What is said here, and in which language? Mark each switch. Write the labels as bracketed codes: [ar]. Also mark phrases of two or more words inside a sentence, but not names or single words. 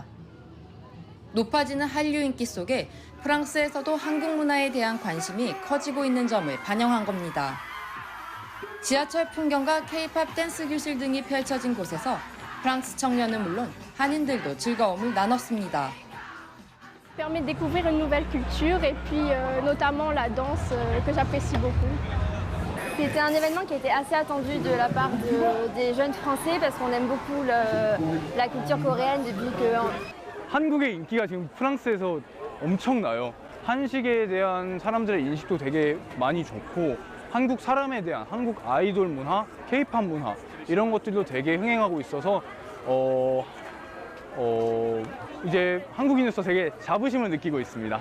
[ko] 높아지는 한류 인기 속에 프랑스에서도 한국 문화에 대한 관심이 커지고 있는 점을 반영한 겁니다. 지하철 풍경과 K-팝 댄스 교실 등이 펼쳐진 곳에서 프랑스 청년은 물론 한인들도 즐거움을 나눴습니다. [fr] Permet de découvrir une nouvelle culture et puis notamment la danse que j'apprécie beaucoup. C'était un événement qui était assez attendu de la part des jeunes Français parce qu'on aime beaucoup la culture coréenne depuis que [ko] 한국의 인기가 지금 프랑스에서 엄청나요. 한식에 대한 사람들의 인식도 되게 많이 좋고 한국 사람에 대한 한국 아이돌 문화, K-팝 문화 이런 것들도 되게 흥행하고 있어서 이제 한국인으로서 되게 자부심을 느끼고 있습니다.